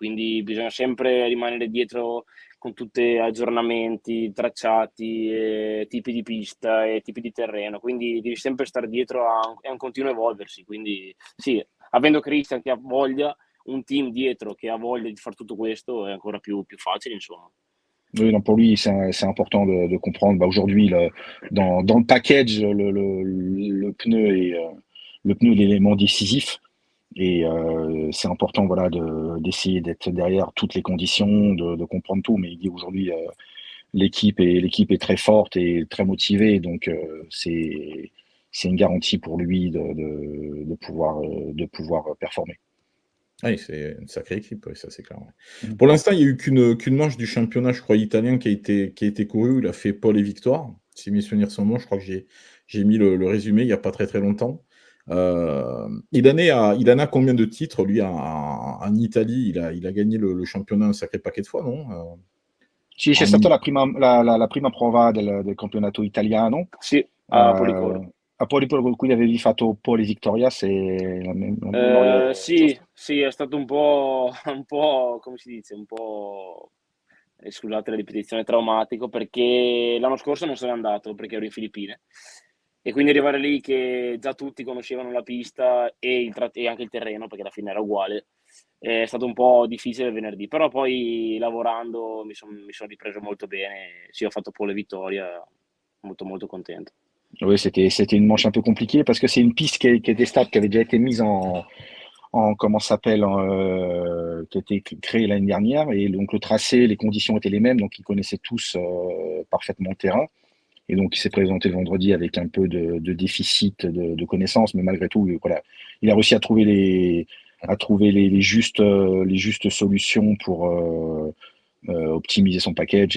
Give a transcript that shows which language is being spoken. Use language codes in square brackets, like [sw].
[it] Quindi bisogna sempre rimanere dietro con tutti aggiornamenti, tracciati, tipi di pista e tipi di terreno, quindi devi sempre stare dietro è un continuo evolversi. Quindi sì, avendo Christian che ha voglia, un team dietro che ha voglia di far tutto questo è ancora più facile, insomma. [fr] Oui, non, pour lui, c'est important de comprendre. Bah, aujourd'hui, dans le package, le pneu le pneu est l'élément décisif. Et c'est important voilà, d'essayer d'être derrière toutes les conditions, de comprendre tout. Mais il dit aujourd'hui, l'équipe est très forte et très motivée. Donc, c'est une garantie pour lui de pouvoir performer. Oui, c'est une sacrée équipe, ouais, ça c'est clair. Ouais. Mhm. Pour l'instant, il n'y a eu qu'une manche du championnat, je crois, italien qui a été courue, où il a fait pole et victoire. Si mes souvenirs sont bons, je crois que j'ai mis le résumé il n'y a pas très très longtemps. Il en a combien de titres, lui, en Italie? Il a gagné le championnat un sacré paquet de fois, non? [it] Sì, c'è stata la prima prova del campionato italiano Sì, a Policoro. a Poligoro, con cui avevi fatto un po' le Victoria, se la memoria è Sì, giusta. sì, è stato un po', un po', come si dice, un po', scusate la ripetizione, traumatico, perché l'anno scorso non sono andato perché ero in Filippine. E quindi arrivare lì che già tutti conoscevano la pista e anche il terreno, perché alla fine era uguale, è stato un po' difficile il venerdì. Però poi lavorando mi son ripreso molto bene. Sì, ho fatto pole vittoria, molto molto contento. [fr] Oui, c'était une manche un peu compliquée parce que c'est une piste qui était stable, qui avait déjà été mise en comment ça s'appelle, qui a été créée l'année dernière. Et donc le tracé, les conditions étaient les mêmes, donc ils connaissaient tous parfaitement le terrain. Et donc il s'est présenté le vendredi avec un peu de déficit de connaissances, mais malgré tout, voilà, il a réussi à trouver les justes solutions pour optimiser son package.